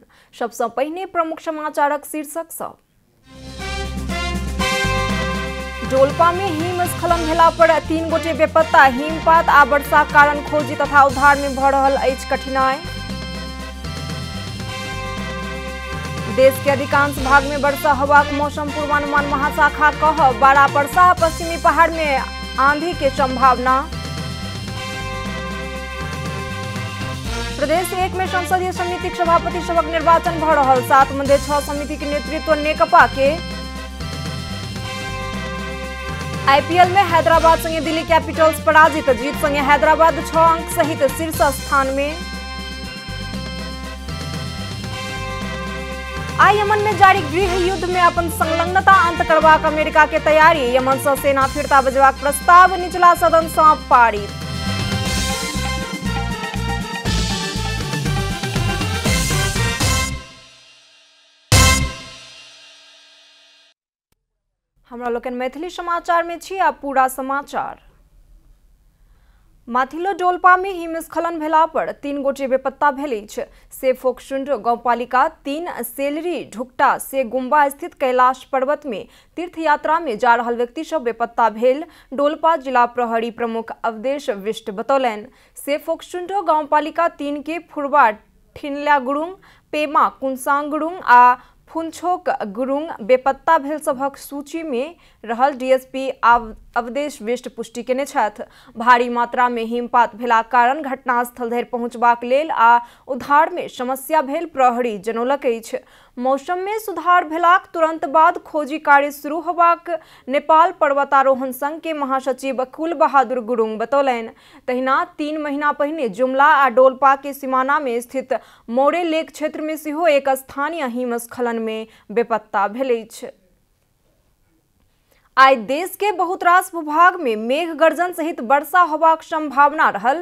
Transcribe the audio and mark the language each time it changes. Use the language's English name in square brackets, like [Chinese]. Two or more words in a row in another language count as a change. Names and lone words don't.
[Maithili] सबसे पहिने प्रमुख समाचारक शीर्षक सब। डोलपा में हिमस्खलन भेला पर 3 गोटे बेपत्ता। हिमपात आ वर्षा कारण खोजी तथा उद्धार में भ रहल अछि कठिनाई। देश के अधिकांश भाग में वर्षा हवाक मौसम पूर्वानुमान महाशाखा कह 12 वर्षा पश्चिमी पहाड़ में आंधी के संभावना। प्रदेश 1 में संसदीय समिति सभापति सभक निर्वाचन भ रहल। 7 मध्ये 6 समिति के नेतृत्व नेकपा के। आईपीएल में हैदराबाद संगे दिल्ली कैपिटल्स पराजित। जीत संगे हैदराबाद 6 अंक सहित शीर्ष स्थान में। आई यमन में जारी गृह युद्ध में अपन संलग्नता अंत करबाक अमेरिका के तैयारी। यमन से सेना फिरता बजबाक प्रस्ताव निचला सदन से पारित। हमरा लोकन मैथिली समाचार में छी आ पूरा समाचार। माथिलो डोलपा में हिमस्खलन भेला पर 3 गोटे बेपत्ता भेल अछि। से फोकसुंड गांवपालिका 3 सेलरी ढुकटा से गुम्बा स्थित कैलाश पर्वत में तीर्थ यात्रा में जा रहल व्यक्ति सब बेपत्ता भेल। डोलपा जिला प्रहरी प्रमुख अवधेश विष्ट बतौलनि। से फोकसुंड गांवपालिका 3 के फुरवा ठिनल्या गुरुंग, पेमा कुनसांग गुरुंग आ फुनछोक गुरुंग बेपत्ता भेल सभक सूची में रहल डीएसपी अवधेश विष्ट पुष्टि केने छथि। भारी मात्रा में हिमपात भेला कारण घटनास्थल धरि पहुंचबाक लेल आ उद्धार में समस्या भेल प्रहरी जनौलक अछि। मौसम में सुधार भेलाक तुरंत बाद खोजी कार्य शुरू होबाक नेपाल पर्वतारोहण संघ के महासचिव कुल बहादुर गुरुंग बतौलनि। तहिना 3 महीना पहिने जुमला आ डोलपा के सीमाना में स्थित मोरे लेक क्षेत्र में सेहो एक स्थानीय हिमस्खलन में बेपत्ता भेल अछि। आई देश के बहुत रास भूभाग में मेघ गर्जन सहित वर्षा होबाक संभावना रहल।